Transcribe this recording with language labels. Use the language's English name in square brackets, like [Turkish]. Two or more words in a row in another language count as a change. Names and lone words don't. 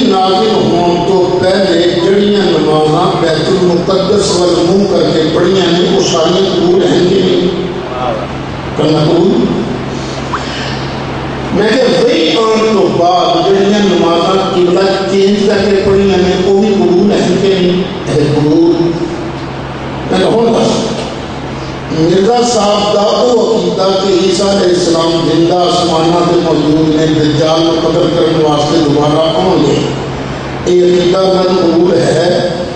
[Punjabi] نازل ہون تو پہلے جڑیاں نمازاں بیت المقدس والمنہ کر کے پڑھیاں نے وہ ساریاں قبول ہیں کہ نہیں کرنا قبول میں کہ وہی آن تو بعد جڑیاں نمازاں قبلہ چینج کر کے پڑھیاں نے وہ بھی قبول ہیں کہ نہیں ہے قبول میں کہ ہون بس مرزا صاحب دا او عقیدہ کہ عیسیٰ علیہ السلام زندہ آسمانہ کے موجود نے دجال کو قتل کرنے واسطے دوبارہ آن گے یہ عقیدہ من قبول ہے